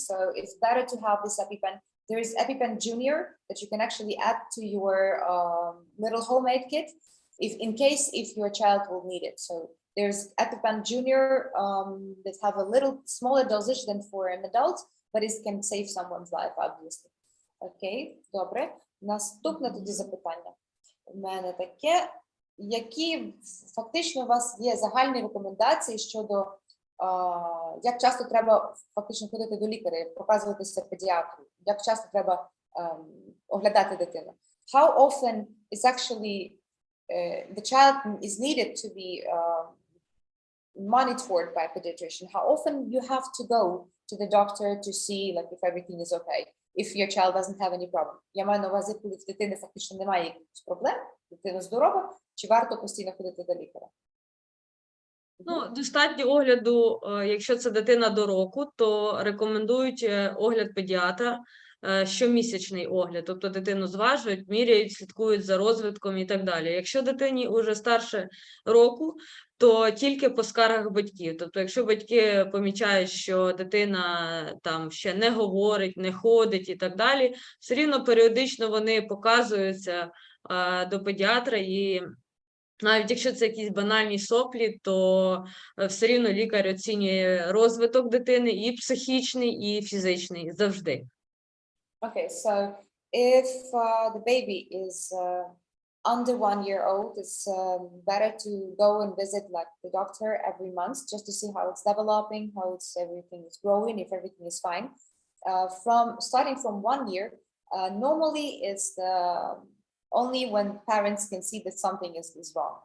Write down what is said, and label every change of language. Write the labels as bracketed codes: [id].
[en] So it's better to have this Epipen. There is Epipen Junior that you can actually add to your little homemade kit if your child will need it. So there's Epipen Junior that have a little smaller dosage than for an adult, but it can save someone's life, obviously. [uk] Окей, добре. Наступне тоді запитання у мене таке. Які фактично у вас є загальні рекомендації щодо як часто треба фактично ходити до лікаря, показуватися педіатру, як часто треба оглядати дитину? [en] How often is actually the child is needed to be monitored by a pediatrician? How often you have to go to the doctor to see like if everything is okay, if your child doesn't have any problem? [uk] Я маю на увазі, коли в дитини фактично немає якихось проблем, дитина здорова, чи варто постійно ходити до лікаря? Достатньо огляду, якщо це дитина до року, то рекомендують огляд педіатра, щомісячний огляд, тобто дитину зважують, міряють, слідкують за розвитком і так далі. Якщо дитині вже старше року, то тільки по скаргах батьків. Тобто, якщо батьки помічають, що дитина там ще не говорить, не ходить і так далі, все рівно періодично вони показуються до педіатра, і навіть якщо це якісь банальні соплі, то все рівно лікар оцінює розвиток дитини і психічний, і фізичний, завжди. [en] Okay, so if the baby is under 1 year old, it's better to go and visit like the doctor every month just to see how it's developing, how everything is growing, if everything is fine. Starting from 1 year, normally it's only when parents can see that something is wrong.